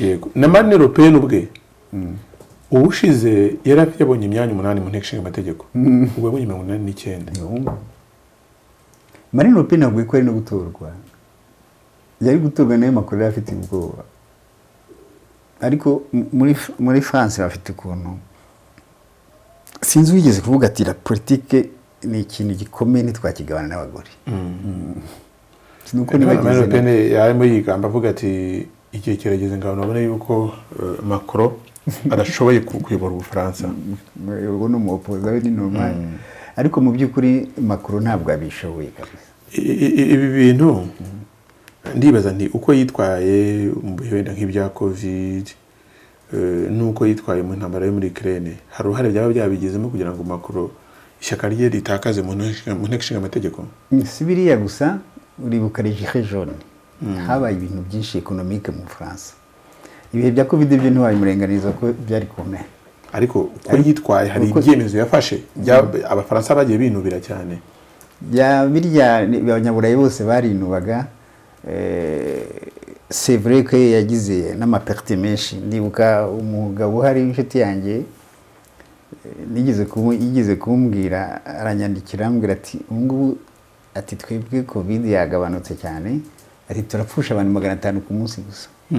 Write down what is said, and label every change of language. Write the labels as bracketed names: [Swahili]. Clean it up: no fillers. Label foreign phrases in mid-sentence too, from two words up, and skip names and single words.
[Kinyarwanda] Yego na Marine Le Pen ubwe ubushize yabonye imyanya 8 mu nteko ishinga amategeko ubwo yabonye 89. Marine Le Pen ntabwo ari no gutorwa yari gutorwa nayo makuru afite ubwoba ariko muri France bafite ukuntu sinzi wigeze kuvuga ati [French] la politique [Kinyarwanda] ni ikintu gikomeye ntitwakigabana n'abagore. Nuko Marine Le Pen yarimo yigamba avuga ati igihe kirageze ngo nabone yuko Macron adashoboye kuyobora Ubufaransa. Ubwo no mu opposa we ni normal ariko mu by'ukuri Macron ntabwo abishoboye kabisa. Ibi bintu ndibaza nti uko yitwaye mu bihenda nk'ibya Covid nuko yitwaye mu ntambara yo muri Ukraine hari uruhare byaba byabigezemo kugira ngo Macron ishyaka rye ritakaze mu nteko ishinga amategeko. Si biriya gusa uribuka [French] les gilets jaunes [Kinyarwanda] habaye ibintu byinshi economique mu France. Ibihe bya Covid byo ntiwabimurenganiza ko byari komeye ariko uko yitwaye hari ibyemezo yafashe abafaransa bagiye binubira cyane. Birya abanyaburayi bose barinubaga. [French] C'est vrai que [Kinyarwanda] yagize n'amaperte menshi. Ndibuka umugabo hari inshuti yanjye yigeze kumbwira aranyandikira ambwira ati ngubu ati twebwe Covid yagabanutse cyane ati turapfusha abantu 500 ku munsi gusa.